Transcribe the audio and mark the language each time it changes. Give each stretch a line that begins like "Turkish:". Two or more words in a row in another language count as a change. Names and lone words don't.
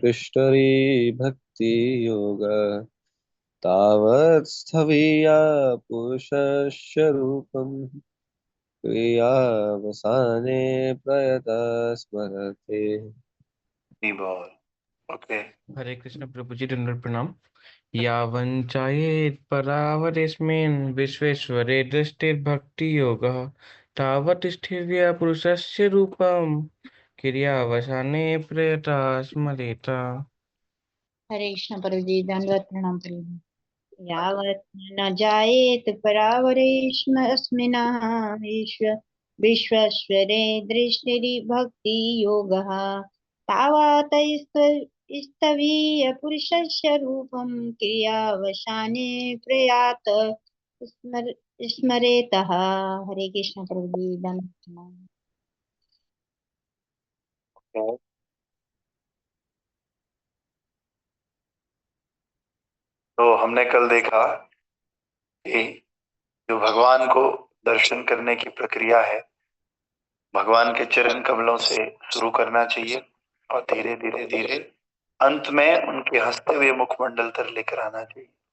Sanskrit: कृष्णरी भक्ति योग तावत् स्थविया पुरुषस्य रूपम् क्रियावसाने प्रयतः स्मरते।
Hindi: बोल। ओके। हरे कृष्ण प्रभु जी, दंडवत प्रणाम।
Sanskrit: यावञ्चायेत् परावरेऽस्मिन् विश्वेश्वरे दृष्टिर्भक्ति योगः तावत् स्थिर्य पुरुषस्य रूपं क्रियावसाने प्रयता स्मरेत।
Hindi: हरे कृष्ण प्रभु जी, दंडवत प्रणाम प्रभु जी।
Sanskrit: यावत् न जायेत परावरेऽस्मिन् विश्वेश्वरे दृष्टिरि भक्ति योगः तावत् स्थवीय पुरुषस्य रूपं क्रियावसाने प्रयात स्मर स्मरेतः।
Hindi: हरे कृष्ण प्रभु जी, दंडवत प्रणाम। तो हमने कल देखा कि जो भगवान को दर्शन करने की प्रक्रिया है, भगवान के चरण कमलों से शुरू करना चाहिए और धीरे धीरे धीरे अंत में उनके हंसते हुए मुखमंडल तर लेकर आना चाहिए।